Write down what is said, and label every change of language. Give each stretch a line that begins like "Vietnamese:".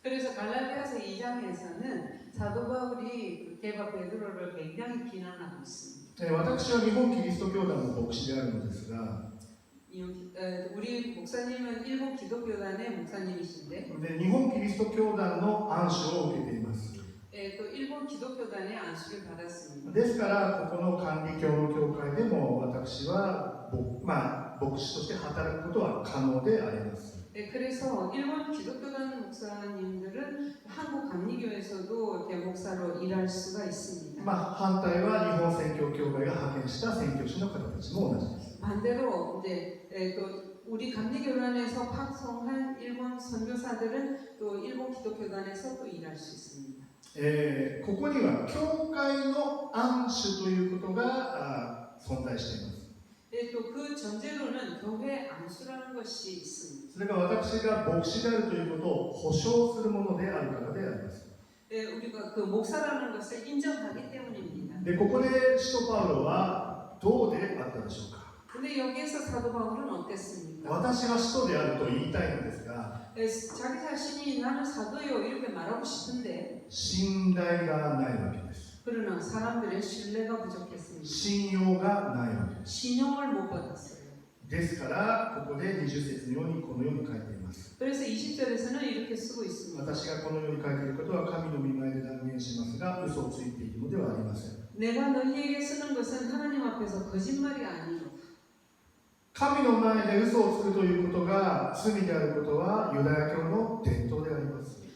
Korean: 그래서 갈라디아서 2장에서는 사도 바울이 게바 베드로를 굉장히 비난하고 있습니다.
Japanese: 私は日本キリスト教団の牧師であるのですが、
Korean: 우리 목사님은 일본 기독교단의 목사님이신데,
Japanese: で日本キリスト教団の暗守を受けています。
Korean: 또 일본 기독교단의 안수를 받았습니다.
Japanese: ですからここの管理教の教会でも私は牧師として働くことは可能であります。
Korean: 그래서 일본 기독교단 목사님들은 한국 감리교에서도 목사로 일할 수가 있습니다.
Japanese: 反対は日本宣教協会が派遣した宣教師の方たちも同じです。
Korean: 반대로 이제 또 우리 감리교단에서 파송한 일본 선교사들은 또 일본 기독교단에서 또 일할 수 있습니다.
Japanese: ここには教会の暗守ということが存在しています。
Korean: 또 그 전제로는 교회 안수라는 것이 있습니다.
Japanese: それが私が牧師であるということを保証するものであるからであります。
Korean: 우리가 그 목사라는 것을 인정하기 때문입니다.
Japanese: で、ここで使徒パウロはどうであったでしょうか。
Korean: 근데 여기에서 사도 바울은 어땠습니까?
Japanese: 私は使徒であると言いたいのですが、
Korean: 자기 자신이 나는 사도요 이렇게 말하고 싶은데
Japanese: 信頼がないわけです。
Korean: 그러나 사람들의 신뢰가 부족했습니다.
Japanese: 信用がないわけです。
Korean: 신용을 못 받았어요.
Japanese: ですからここで20節のようにこのように書いています。
Korean: 그래서 20절에서는 이렇게 쓰고 있습니다.
Japanese: 私がこのように書いていることは神の御前で断言しますが、嘘をついているのではありません。
Korean: 내가 너희에게 쓰는 것은 하나님 앞에서 거짓말이 아니요.
Japanese: 神の前で嘘をつくということが罪であることはユダヤ教の伝統であります。